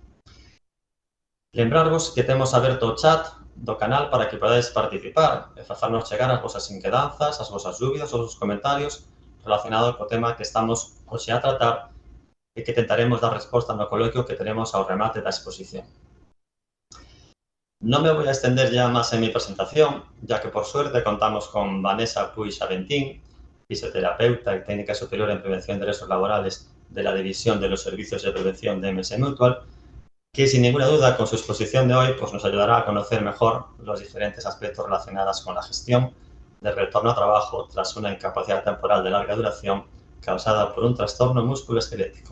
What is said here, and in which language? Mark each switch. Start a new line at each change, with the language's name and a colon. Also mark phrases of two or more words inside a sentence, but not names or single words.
Galician: Lembrarvos que temos aberto o chat do canal para que podades participar e facernos chegar as vosas inquedanzas, as vosas dúbidas, os vosos comentarios relacionados co tema que estamos hoxe a tratar e que tentaremos dar resposta no coloquio que teremos ao remate da exposición.
Spanish: Non me voy a extender ya máis en mi presentación, ya que por suerte contamos con Vanessa Puig Aventín, fisioterapeuta y técnica superior en prevención de riesgos laborales de la División de los Servicios de Prevención de MS Mutual, que sin ninguna duda con su exposición de hoy pues nos ayudará a conocer mejor los diferentes aspectos relacionados con la gestión del retorno a trabajo tras una incapacidad temporal de larga duración causada por un trastorno musculoesquelético.